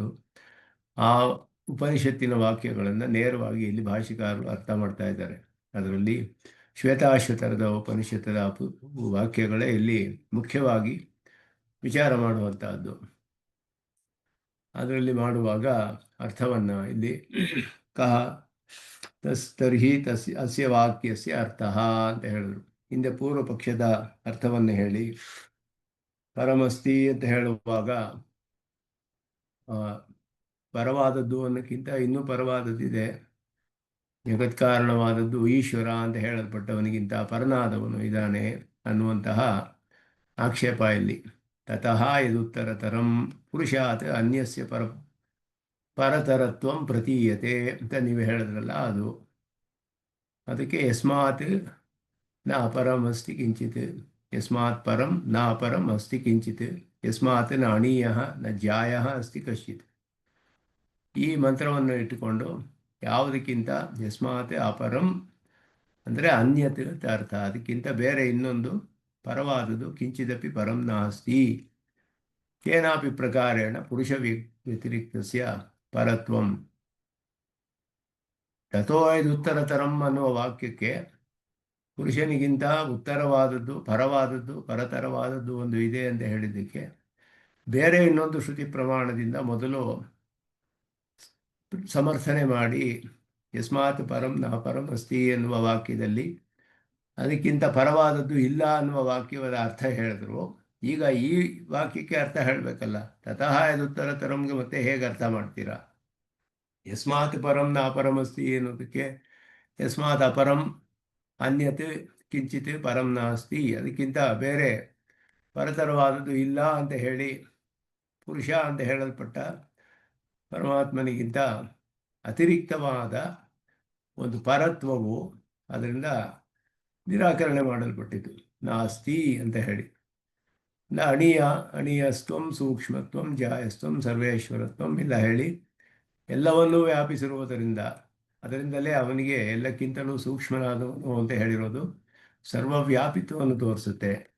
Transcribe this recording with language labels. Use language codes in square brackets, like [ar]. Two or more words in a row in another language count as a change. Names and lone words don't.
[kn] ಆ ಉಪನಿಷತ್ತಿನ ವಾಕ್ಯಗಳನ್ನು ನೇರವಾಗಿ ಇಲ್ಲಿ ಭಾಷಿಕಾರರು ಅರ್ಥ ಮಾಡ್ತಾ ಇದ್ದಾರೆ. ಅದರಲ್ಲಿ ಶ್ವೇತಾಶ್ವತರದ ಉಪನಿಷತ್ತದ ವಾಕ್ಯಗಳೇ ಇಲ್ಲಿ ಮುಖ್ಯವಾಗಿ ವಿಚಾರ ಮಾಡುವಂತಹದ್ದು. ಅದರಲ್ಲಿ ಮಾಡುವಾಗ ಅರ್ಥವನ್ನು ಇಲ್ಲಿ [sa] ಕಹ ತರ್ಹಿ ಅಸ್ಯ ವಾಕ್ಯಸ್ಯ ಅರ್ಥ [kn] ಅಂತ ಹೇಳಿದ್ರು. ಹಿಂದೆ ಪೂರ್ವ ಪಕ್ಷದ ಅರ್ಥವನ್ನು ಹೇಳಿ ಪರಮಸ್ತಿ ಅಂತ ಹೇಳುವಾಗ ಪರವಾದದ್ದು ಅನ್ನೋಕ್ಕಿಂತ ಇನ್ನೂ ಪರವಾದದ್ದಿದೆ. ಜಗತ್ಕಾರಣವಾದದ್ದು ಈಶ್ವರ ಅಂತ ಹೇಳಲ್ಪಟ್ಟವನಿಗಿಂತ ಪರನಾದವನು ಇದ್ದಾನೆ ಅನ್ನುವಂತಹ ಆಕ್ಷೇಪ ಇಲ್ಲಿ. [sa] ತತಃ ಯದುತ್ತರತರಂ ಪುರುಷಾತ್ ಅನ್ಯಸ್ಯ ಪರತರತ್ವಂ ಪ್ರತೀಯತೆ [kn] ಅಂತ ನೀವು ಹೇಳಿದ್ರಲ್ಲ, ಅದಕ್ಕೆ [sa] ಯಸ್ಮಾತ್ ನ ಅಪರಂ ಅಸ್ತಿ ಕಿಂಚಿತ್, ಯಸ್ಮಾತ್ ಪರಂ ನ ಅಪರಂ ಅಸ್ತಿ ಕಿಂಚಿತ್, ಯಸ್ಮಾತ್ ನ ಅಣೀಯ ನ ಜಾಯ ಅಸ್ತಿ ಕಶ್ಚಿತ್. [kn] ಈ ಮಂತ್ರವನ್ನು ಇಟ್ಟುಕೊಂಡು ಯಾವುದಕ್ಕಿಂತ [sa] ಯಸ್ಮಾತ್ ಅಪರಂ [kn] ಅಂದರೆ ಅನ್ಯತ್ ಅಂತ ಅರ್ಥ, ಅದಕ್ಕಿಂತ ಬೇರೆ ಇನ್ನೊಂದು ಪರವಾದುದು [sa] ಕಿಂಚಿದಪಿ ಪರಂ ನಾಸ್ತಿ, ಕೇನಾಪಿ ಪ್ರಕಾರೇಣ ಪುರುಷ ವ್ಯತಿರಿಕ್ತಸ್ಯ ಪರತ್ವಂ. ತಥೋ ಉತ್ತರತರಂ [kn] ಅನ್ನುವ ವಾಕ್ಯಕ್ಕೆ ಪುರುಷನಿಗಿಂತ ಉತ್ತರವಾದದ್ದು, ಪರವಾದದ್ದು, ಪರತರವಾದದ್ದು ಒಂದು ಇದೆ ಅಂತ ಹೇಳಿದ್ದಕ್ಕೆ ಬೇರೆ ಇನ್ನೊಂದು ಶ್ರುತಿ ಪ್ರಮಾಣದಿಂದ ಮೊದಲು ಸಮರ್ಥನೆ ಮಾಡಿ [sa] ಯಸ್ಮಾತ್ ಪರಂ ನ ಪರಂ ಅಸ್ತಿ [kn] ಎನ್ನುವ ವಾಕ್ಯದಲ್ಲಿ ಅದಕ್ಕಿಂತ ಪರವಾದದ್ದು ಇಲ್ಲ ಅನ್ನುವ ವಾಕ್ಯದ ಅರ್ಥ ಹೇಳಿದ್ರು. ಈಗ ಈ ವಾಕ್ಯಕ್ಕೆ ಅರ್ಥ ಹೇಳಬೇಕಲ್ಲ. [sa] ತತಃ ಯದುತ್ತರತರಂಗೆ [kn] ಮತ್ತೆ ಹೇಗೆ ಅರ್ಥ ಮಾಡ್ತೀರಾ? [sa] ಯಸ್ಮಾತ್ ಪರಂ ನ ಅಪರಮಸ್ತಿ ಅನ್ನೋದಕ್ಕೆ ಯಸ್ಮಾತ್ ಅಪರಂ ಅನ್ಯತ್ ಕಿಂಚಿತ್ ಪರಂ ನಾಸ್ತಿ, [kn] ಅದಕ್ಕಿಂತ ಬೇರೆ ಪರತರವಾದದ್ದು ಇಲ್ಲ ಅಂತ ಹೇಳಿ ಪುರುಷ ಅಂತ ಹೇಳಲ್ಪಟ್ಟ ಪರಮಾತ್ಮನಿಗಿಂತ ಅತಿರಿಕ್ತವಾದ ಒಂದು ಪರತ್ವವು ಅದರಿಂದ ನಿರಾಕರಣೆ ಮಾಡಲ್ಪಟ್ಟಿತು. ನಾಸ್ತಿ ಅಂತ ಹೇಳಿ [sa] ನ ಅಣೀಯಸ್ತ್ವಂ ಸೂಕ್ಷ್ಮತ್ವಂ ಜಾಯಸ್ತ್ವಂ ಸರ್ವೇಶ್ವರತ್ವಂ [kn] ಇಲ್ಲ ಹೇಳಿ ಎಲ್ಲವನ್ನೂ ವ್ಯಾಪಿಸಿರುವುದರಿಂದ ಅದರಿಂದಲೇ ಅವನಿಗೆ ಎಲ್ಲಕ್ಕಿಂತಲೂ ಸೂಕ್ಷ್ಮನಾದವನು ಅಂತ ಹೇಳಿರೋದು ಸರ್ವವ್ಯಾಪಿತ್ವವನ್ನು ತೋರಿಸುತ್ತೆ.